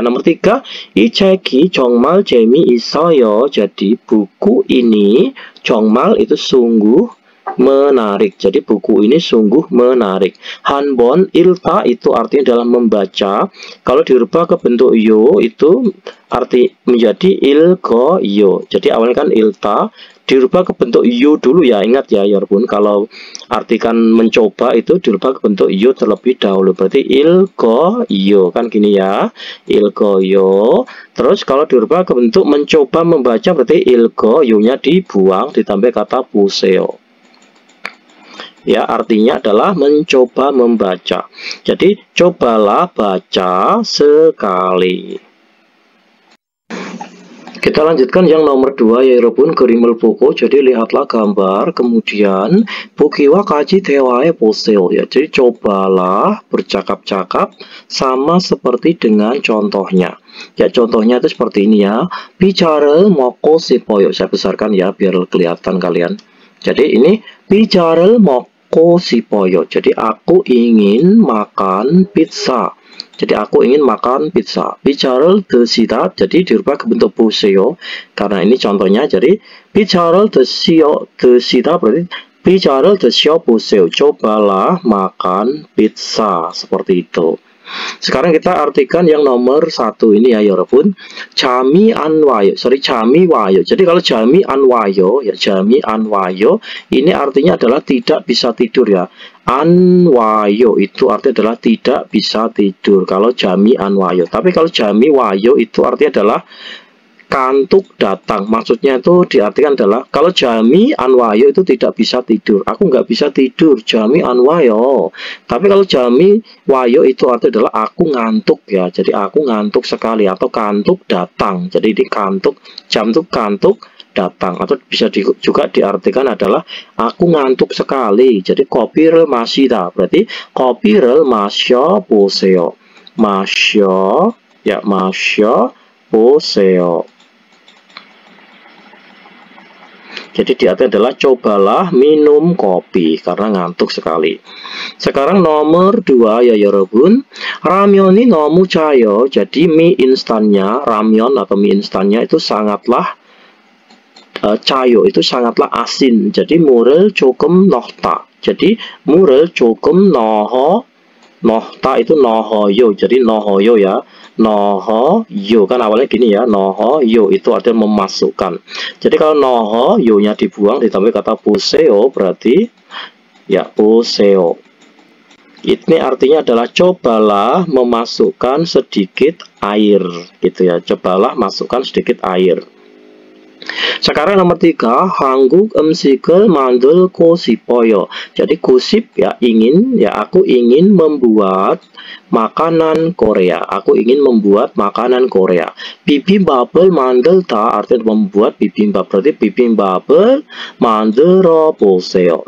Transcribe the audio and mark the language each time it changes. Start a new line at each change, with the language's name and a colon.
Indonesian: Nomor 3,
Korean: 이 책이 정말 재미있어요.
Indonesian: Jadi buku ini 정말 itu sungguh menarik. Jadi buku ini sungguh menarik.
Korean: 한번 읽다
Indonesian: itu artinya adalah membaca. Kalau dirubah ke bentuk yo itu arti menjadi
Korean: 읽어요.
Indonesian: Jadi awalnya kan
Korean: 읽다
Indonesian: dirubah ke bentuk yo dulu ya. Ingat ya 여러분, kalau artikan mencoba itu dirubah ke bentuk yo terlebih dahulu. Berarti 읽어요. Kan gini ya.
Korean: 읽어요.
Indonesian: Terus kalau dirubah ke bentuk mencoba membaca berarti 읽어요-nya dibuang, ditambah kata 보세요. Ya, artinya adalah mencoba membaca. Jadi cobalah baca sekali. Kita lanjutkan yang nomor 2 ya 여러분.
Korean: 그림을 보고,
Indonesian: jadi lihatlah gambar, kemudian
Korean: 보기와 같이 대화해 보세요.
Indonesian: Ya, jadi cobalah bercakap-cakap sama seperti dengan contohnya. Ya, contohnya itu seperti ini ya.
Korean: 비자를 먹고 싶어요.
Indonesian: Saya besarkan ya biar kelihatan kalian. Jadi ini
Korean: 비자를 먹고 싶어요.
Indonesian: Jadi aku ingin makan pizza. Jadi aku ingin makan pizza.
Korean: 피자를 드시다.
Indonesian: Jadi dirubah ke bentuk
Korean: 보세요.
Indonesian: Karena ini contohnya.
Korean: Jadi 피자를 드시다 berarti 피자를 드셔 보세요.
Indonesian: Cobalah makan pizza. Seperti itu. Sekarang kita artikan yang nomor 1 ini ya 여러분.
Korean: 잠이 안 와요. 잠이 와요.
Indonesian: Jadi kalau
Korean: 잠이 안 와요,
Indonesian: ya 잠이 안 와요, ini artinya adalah tidak bisa tidur ya. 안 와요 itu artinya adalah tidak bisa tidur kalau
Korean: 잠이 안 와요.
Indonesian: Tapi kalau
Korean: 잠이 와요
Indonesian: itu artinya adalah kantuk datang. Maksudnya itu diartikan adalah kalau
Korean: 잠이 안 와요
Indonesian: itu tidak bisa tidur. Aku nggak bisa tidur,
Korean: 잠이 안 와요.
Indonesian: Tapi kalau 잠이 와요 itu artinya adalah aku ngantuk ya. Jadi aku ngantuk sekali atau kantuk datang. Jadi di kantuk, jam itu kantuk datang, atau bisa juga diartikan adalah aku ngantuk sekali.
Korean: Jadi 커피를 마시다 berarti 커피를 마셔 보세요. 마셔 ya 마셔 보세요.
Indonesian: Jadi diartikan adalah cobalah minum kopi karena ngantuk sekali. Sekarang nomor 2 ya 여러분.
Korean: 라면이 너무 짜요.
Indonesian: Jadi mie instannya, ramen atau mie instannya itu sangatlah cayo, itu sangatlah asin.
Korean: Jadi 물을 조금 넣다. Jadi 물을 조금 넣다 itu 넣어요.
Indonesian: Jadi 넣어요 ya.
Korean: 넣어요
Indonesian: kan awalnya gini ya. 넣어요 itu artinya memasukkan. Jadi kalau 넣어요nya dibuang ditambah kata
Korean: 보세요
Indonesian: berarti ya 보세요. Ini artinya adalah cobalah memasukkan sedikit air gitu ya. Cobalah masukkan sedikit air. Sekarang nomor 3,
Korean: 한국 음식을 만들고 싶어요.
Indonesian: Jadi gosip ya ingin, ya aku ingin membuat makanan Korea. Aku ingin membuat makanan Korea.
Korean: 비빔밥을 만들다
Indonesian: artinya membuat bibimbap.
Korean: Berarti bibimbap을 만들어 보세요.